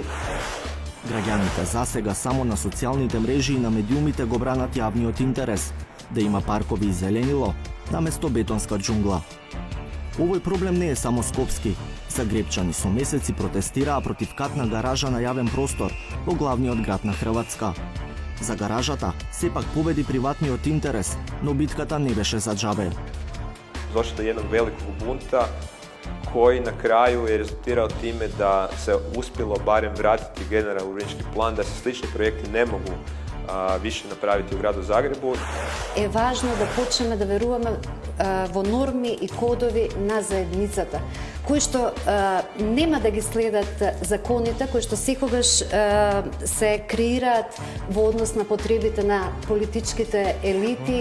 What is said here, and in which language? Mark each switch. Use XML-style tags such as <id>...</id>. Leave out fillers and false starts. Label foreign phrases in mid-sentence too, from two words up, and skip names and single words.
<mk>Граѓаните засега само на социјалните мрежи и на медиумите го бранат јавниот интерес, да има паркови и зеленило, наместо бетонска џунгла. Овој проблем не е само скопски. Загребчани со месеци протестираа против катна гаража на јавен простор во главниот град на Хрватска. За гаражата сепак победи приватниот интерес, но битката не беше за џабе.</mk> <hr>Došlo do jednog velikog bunta koji na kraju je rezultirao time da se uspjelo barem vratiti generalni urbanistički plan, da se slični projekti ne mogu više napraviti u gradu Zagrebu.</hr> <mk>Е важно да почнеме да веруваме во норми и кодови на заедницата, кои што нема да ги следат законите, кои што секогаш се креираат во однос на потребите на политичките елити.</mk>